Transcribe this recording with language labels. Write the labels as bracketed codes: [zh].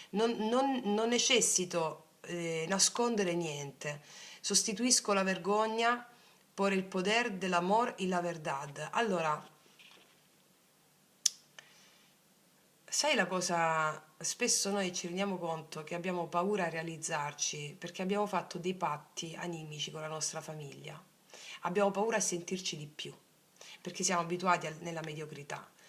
[it] Non necessito nascondere niente. Sostituisco la vergogna [es] por el poder del amor y la verdad. [it] Allora, sai la cosa, spesso noi ci rendiamo conto che abbiamo paura a realizzarci perché abbiamo fatto dei patti animici con la nostra famiglia. Abbiamo paura a sentirci di più perché siamo abituati nella mediocrità.